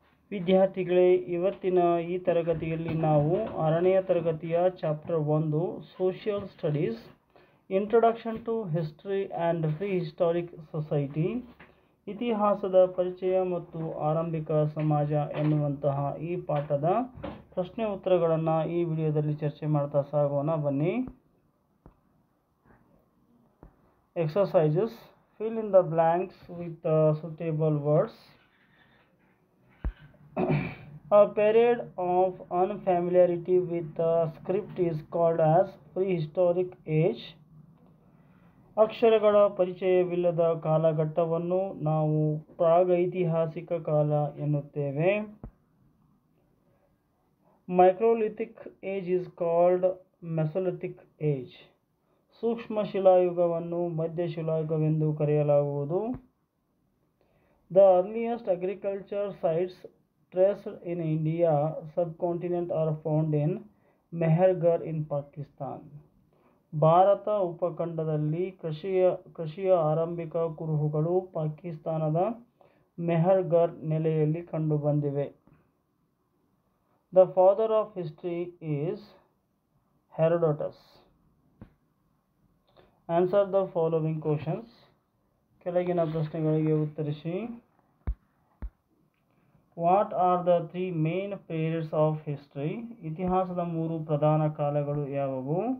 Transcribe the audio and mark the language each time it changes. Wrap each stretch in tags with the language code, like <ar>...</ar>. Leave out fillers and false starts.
<kn>ವಿದ್ಯಾರ್ಥಿಗಳೇ, ಇವತ್ತಿನ ಈ ತರಗತಿಯಲ್ಲಿ ನಾವು 6ನೆಯ ತರಗತಿಯ chapter 1 social studies</kn> <en>introduction to history and prehistoric society</en> <kn>ಇತಿಹಾಸದ ಪರಿಚಯ ಮತ್ತು ಆರಂಭಿಕ ಸಮಾಜ ಎನ್ನುವಂತಹ ಈ ಪಾಠದ ಪ್ರಶ್ನೆ ಉತ್ತರಗಳನ್ನು ಈ ವಿಡಿಯೋದಲ್ಲಿ ಚರ್ಚೆ ಮಾಡ್ತಾ ಸಾಗೋಣ ಬನ್ನಿ.</kn> <en>Exercises: fill in the blanks with suitable words. A period of unfamiliarity with the script is called as prehistoric age.</en> <kn>ಅಕ್ಷರಗಳ ಪರಿಚಯವಿಲ್ಲದ ಕಾಲಘಟ್ಟವನ್ನು ನಾವು ಪ್ರಾಗೈತಿಹಾಸಿಕ ಕಾಲ ಎನ್ನುತ್ತೇವೆ.</kn> <en>Microlithic age is called Mesolithic age.</en> <kn>ಸೂಕ್ಷ್ಮ ಶಿಲಾಯುಗವನ್ನು ಮಧ್ಯಶಿಲಾಯುಗವೆಂದು ಕರೆಯಲಾಗುವುದು.</kn> <en>The earliest agriculture sites traced in India subcontinent are found in Mehergarh in Pakistan.</en> <kn>Bharat ಉಪಖಂಡದಲ್ಲಿ ಕೃಷಿಯ ಆರಂಭಿಕ ಕುರುಹುಗಳು ಪಾಕಿಸ್ತಾನದ ಮೆಹರ್ಗರ್ ನೆಲೆಯಲ್ಲಿ ಕಂಡುಬಂದಿವೆ.</kn> <en>The father of history is Herodotus. Answer the following questions.</en> <kn>ಕೆಳಗಿನ ಪ್ರಶ್ನೆಗಳಿಗೆ ಉತ್ತರಿಸಿ.</kn> <en>What are the three main periods of history?</en> <kn>ಇತಿಹಾಸದ ಮೂರು ಪ್ರಧಾನ ಕಾಲಗಳು ಯಾವುವು?</kn>